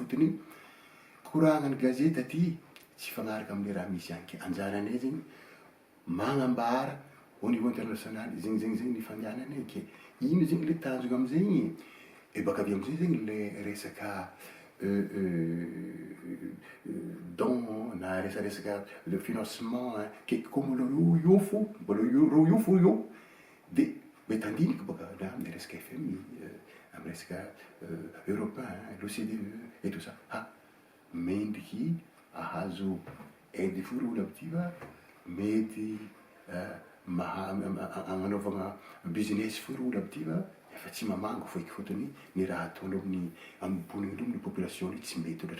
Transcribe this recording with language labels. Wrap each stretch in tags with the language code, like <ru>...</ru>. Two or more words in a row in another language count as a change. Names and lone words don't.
<mg>Fotony koragnany gazety aty tsy fagnaraka amle raha misy agny, ke anjaranay zegny magnambara</mg> <fr>au niveau international,</fr> <mg>zegny ny fandehananay, ke ino zegny le tanjona amizegny, e baka avy amizay zegny le resaka don na resaresaka le financement, ke koa mbola ro io fo io, de mety andiniky baka na amle resaka FMI, amy resaka européen,</mg> <fr>l'OCDE et tout ça.</fr> <mg>Mendriky ahazo aide fo ro olo aby ty fa mety agnanovagna business fo ro olo aby ty fa efa tsy mamango foiky, fotony ny raha ataondreo amin'ny bonindreo ny population tsy mety loatra.</mg>